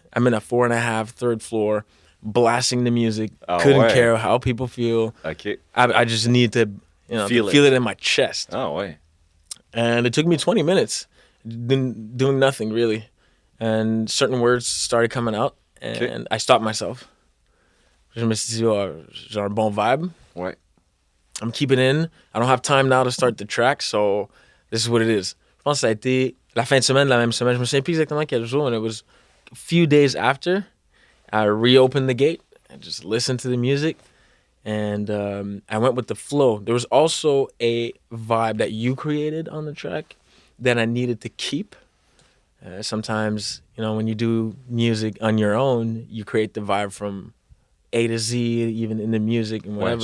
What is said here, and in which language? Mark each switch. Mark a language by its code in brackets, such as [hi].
[en] I'm in a 4.5, third floor, blasting the music. Couldn't care how people feel. OK. I just need to Feel feel it in my chest. [fr] Ah, ouais. [en] And it took me 20 minutes doing nothing really. And certain words started coming out and I stopped myself. [fr] Je me suis dit, genre bon vibe. Ouais. [en] I'm keeping in. I don't have time now to start the track, so this is what it is. [fr] Je pense que ça a été la fin de semaine, la même semaine. Je me souviens plus exactement quel jour, [en] and it was a few days after I reopened the gate and just listened to the music. And I went with the flow. There was also a vibe that you created on the track that I needed to keep. Sometimes, when you do music on your own, you create the vibe from A to Z, even in the music and whatever.